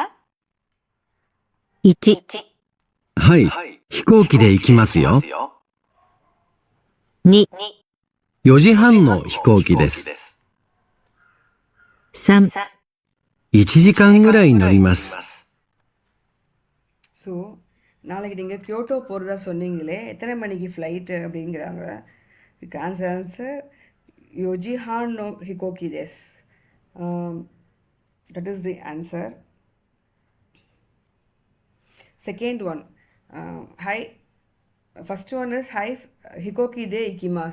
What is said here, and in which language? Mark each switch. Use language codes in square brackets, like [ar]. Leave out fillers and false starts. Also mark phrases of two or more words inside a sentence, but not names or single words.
[ja] 1、はい、飛行機で行きますよ。 2、 4時半の飛行機です。 3、 1時間ぐらい乗ります。 [ta] ஸோ நாளைக்கு நீங்கள் கியோட்டோ போகிறதா சொன்னீங்களே, எத்தனை மணிக்கு ஃப்ளைட்டு அப்படிங்கிறாங்க. இதுக்கு ஆன்சர் [ja] 4時半の飛行機です. [en] That is the answer. second one, ஹை first one is [ja] はい、飛行機で行きます.